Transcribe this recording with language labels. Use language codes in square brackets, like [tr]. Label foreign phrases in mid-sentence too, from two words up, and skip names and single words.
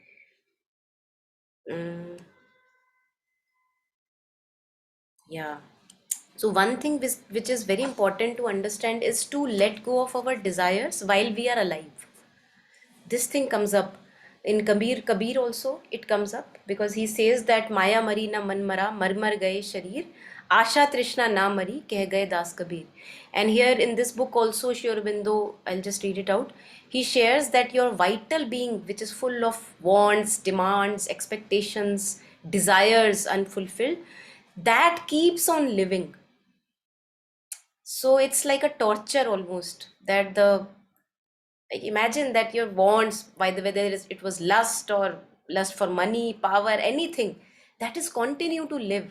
[en] Mm, yeah. So one thing which is very important to understand is to let go of our desires while we are alive. This thing comes up in Kabir also. It comes up because he says that [hi] माया मरी न मन मरा, मर मर गए शरीर, आशा तृष्णा न मरी, कह गए दास कबीर. [en] And here in this book also, Sri Aurobindo, I'll just read it out, he shares that your vital being, which is full of wants, demands, expectations, desires unfulfilled, that keeps on living. So it's like a torture almost, that the, like, imagine that your wants, by the whether it was lust or lust for money, power, anything, that is continue to live.